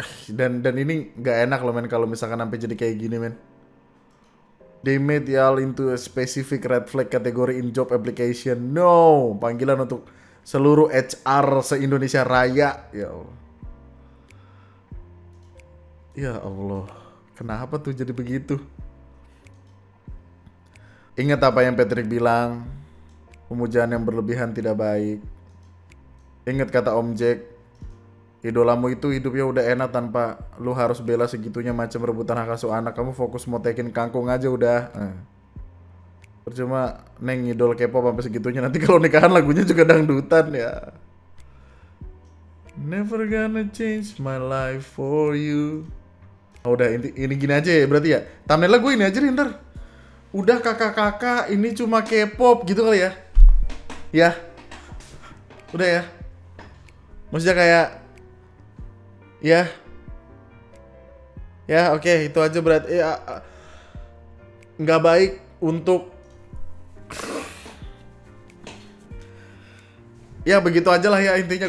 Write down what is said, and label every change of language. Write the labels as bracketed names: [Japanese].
[Indonesian] Dan ini nggak enak loh men kalau misalkan sampai jadi kayak gini men. [English] They made y'all into a specific red flag category in job application. [Indonesian] No, panggilan untuk seluruh HR se-Indonesia Raya. Ya Allah. Ya Allah, kenapa tuh jadi begitu? Ingat apa yang Patrick bilang, pemujaan yang berlebihan tidak baik. Ingat kata Om Jack, idolamu itu hidupnya udah enak tanpa lu harus bela segitunya macam rebutan hak asuh anak. Kamu fokus motekin kangkung aja udah. Percuma neng idol K-pop sampai segitunya, nanti kalau nikahan lagunya juga dangdutan ya. [English] Never gonna change my life for you. [Indonesian] Udah ini gini aja ya berarti ya. Thumbnail gue ini aja nih ntar. Udah kakak-kakak ini cuma K-pop gitu kali ya. Ya. Udah ya. Maksudnya kayak ya oke, itu aja berarti ya, nggak baik untuk ya begitu aja lah ya intinya.